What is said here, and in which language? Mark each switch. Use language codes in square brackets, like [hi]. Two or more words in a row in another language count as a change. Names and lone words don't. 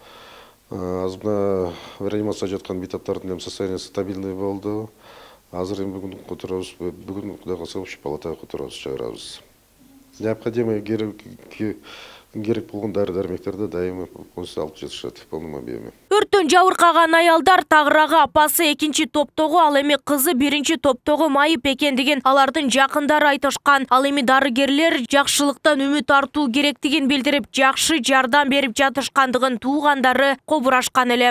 [ky] Азыркы реанимацияда жаткан этаптардын состояниясы стабильный болду. Азыр эми бүгүн которобуз, бүгүн Кудай кааласа общий палатага которобуз, чыгарабыз. Необходимый керек болгон дары-дармектерди дайыма алып жатышат [ru] в полном объеме. [ky] Өрттөн жабыркаган аялдар тагыраагы апасы 2-чи топтогу, ал эми кызы 1-чи топтогу майып экендигин алардын жакындары айтышкан. Ал эми дарыгерлер жакшылыктан үмүт артуу керектигин билдирип, жакшы жардам берип жатышкандыгын туугандары кобурашкан эле.